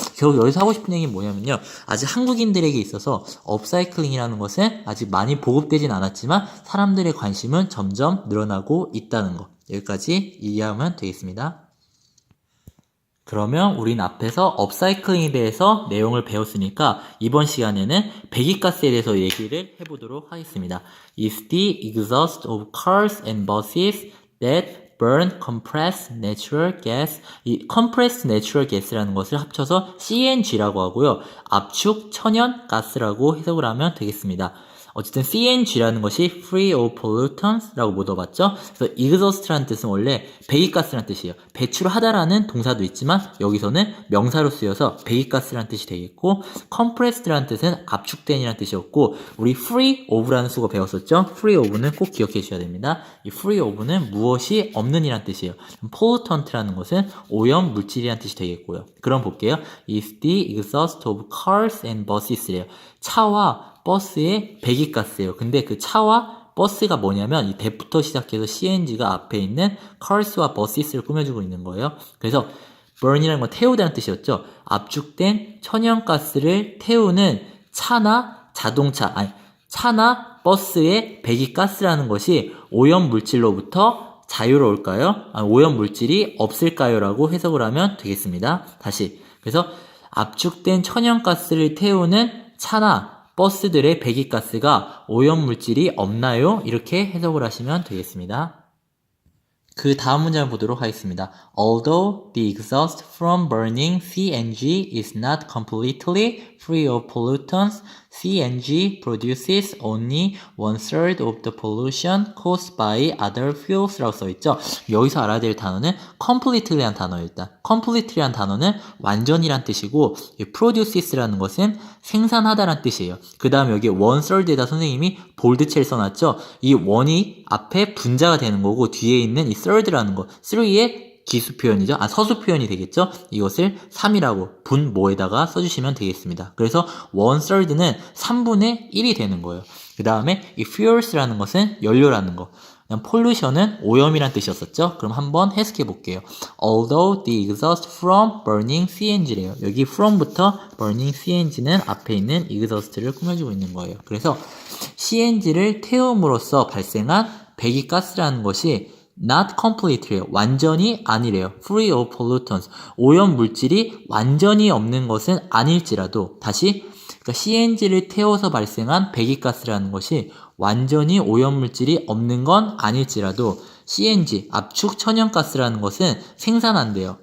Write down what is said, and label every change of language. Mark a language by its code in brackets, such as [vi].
[ko] 결국 여기서 하고 싶은 얘기는 뭐냐면요. 아직 한국인들에게 있어서 업사이클링이라는 것은 아직 많이 보급되진 않았지만 사람들의 관심은 점점 늘어나고 있다는 거. 여기까지 이해하면 되겠습니다. 그러면 우린 앞에서 업사이클링에 대해서 내용을 배웠으니까 이번 시간에는 배기가스에 대해서 얘기를 해보도록 하겠습니다. [en] Is the exhaust of cars and buses that burn compressed natural gas. [ko] 이 compressed natural gas라는 것을 합쳐서 CNG라고 하고요. 압축 천연 가스라고 해석을 하면 되겠습니다. 어쨌든 CNG라는 것이 [en] free of pollutants [ko] 라고 묻어봤죠. 그래서 exhaust라는 뜻은 원래 배기가스라는 뜻이에요. 배출하다라는 동사도 있지만 여기서는 명사로 쓰여서 배기가스라는 뜻이 되겠고, compressed라는 뜻은 압축된이라는 뜻이었고, 우리 free of라는 수거 배웠었죠. free of는 꼭 기억해 주셔야 됩니다. 이 free of는 무엇이 없는이라는 뜻이에요. pollutant라는 것은 오염 물질이라는 뜻이 되겠고요. 그럼 볼게요. [en] Is the exhaust of cars and buses래요. [ko] 차와 버스의 배기가스예요. 근데 그 차와 버스가 뭐냐면 이 대부터 시작해서 CNG가 앞에 있는 cars와 busses를 꾸며주고 있는 거예요. 그래서 burn이라는 건 태우다는 뜻이었죠. 압축된 천연가스를 태우는 차나 차나 버스의 배기가스라는 것이 오염 물질로부터 자유로울까요? 오염 물질이 없을까요? 라고 해석을 하면 되겠습니다. 다시. 그래서 압축된 천연가스를 태우는 차나 버스들의 배기가스가 오염물질이 없나요? 이렇게 해석을 하시면 되겠습니다. 그 다음 문장을 보도록 하겠습니다. [en] Although the exhaust from burning CNG is not completely free of pollutants, CNG produces only 1/3 of the pollution caused by other fuels라고 써있죠. [ko] 여기서 알아야 될 단어는 completely라는 단어예요. 일단 completely라는 단어는 완전이란 뜻이고, produces라는 것은 생산하다란 뜻이에요. 그 다음 여기 1/3에다 선생님이 볼드체를 써놨죠. 이 1이 앞에 분자가 되는 거고 뒤에 있는 이 third라는 거 3의 기수 표현이죠. 서수 표현이 되겠죠. 이것을 3이라고 분모에다가 써주시면 되겠습니다. 그래서 1/3는 3분의 1이 되는 거예요. 그 다음에 이 fuels라는 것은 연료라는 거. pollution은 오염이란 뜻이었었죠. 그럼 한번 해석해 볼게요. [en] Although the exhaust from burning CNG래요. [ko] 여기 from부터 burning CNG는 앞에 있는 exhaust를 꾸며주고 있는 거예요. 그래서 CNG를 태움으로써 발생한 배기가스라는 것이 [en] not completely [ko] 래요. 완전히 아니래요. [en] free of pollutants. [ko] 오염 물질이 완전히 없는 것은 아닐지라도, 다시, 그러니까 CNG를 태워서 발생한 배기가스라는 것이 완전히 오염 물질이 없는 건 아닐지라도 CNG, 압축 천연가스라는 것은 생산한대요.